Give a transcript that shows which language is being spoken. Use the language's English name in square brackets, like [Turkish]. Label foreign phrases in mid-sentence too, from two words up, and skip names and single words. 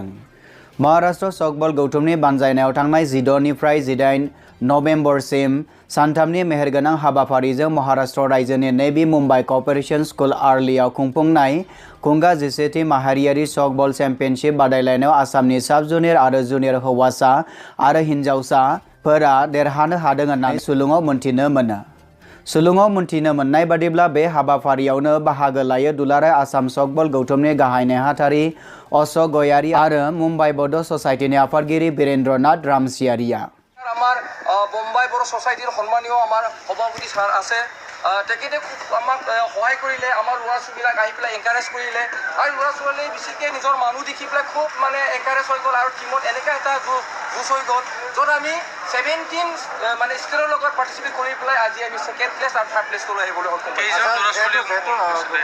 [Bodo] महाराष्ट्र चकबल गौथुमनि बानजायनायाव थांनाय 16 निफ्राय 18 नभेम्बरसिम सानथामनि मेहेरगोनां हाबाफारिजों महाराष्ट्र रायजोनि नेभि मुम्बाइ क'अपारेशन स्कुल आर्लियाव खुंफुंनाय खुंगा 11थि माहारियारि चकबल चेम्पियनशिप बादायलायनायाव आसामनि साब जुनियर आरो जुनियर हौवासा आरो हिन्जावसाफोरा देरहानो हादों होननानै सुलुङाव मोनथिनो मोनो। सुलुङाव मोनथिनो मोननाय बादिब्ला बे हाबाफारियावनो बाहागो लायो दुलाराय आसाम चकबल गौथुमनि गाहाय नेहाथारि अश'क गयारी आरो मुम्बाइ बड' ससाइटिनि आफादगिरि बीरेन्द्रनाथ रामसियारिया। [Assamese] আমার বোম্বাই বড় সোসাইটির সন্মানীয় আমার সভাপতি স্যার আছে তেখেতে খুব আমাক সহায় কৰিলে আমাৰ ল'ৰা ছোৱালীবিলাক আহি পেলাই এনকাৰেজ কৰিলে আৰু ল'ৰা ছোৱালী বেছিকৈ নিজৰ মানুহ দেখি পেলাই খুব মানে এনকাৰেজ হৈ গ'ল আৰু টিমত এনেকুৱা এটা জোচ হৈ গ'ল য'ত আমি 17 মানে ষ্টেটৰ লগত পাৰ্টিচিপেট কৰি পেলাই আজি আমি [English] second place [Assamese] আৰু [English] third place [Assamese] লৈ আহিবলৈ সক্ষম হৈছোঁ।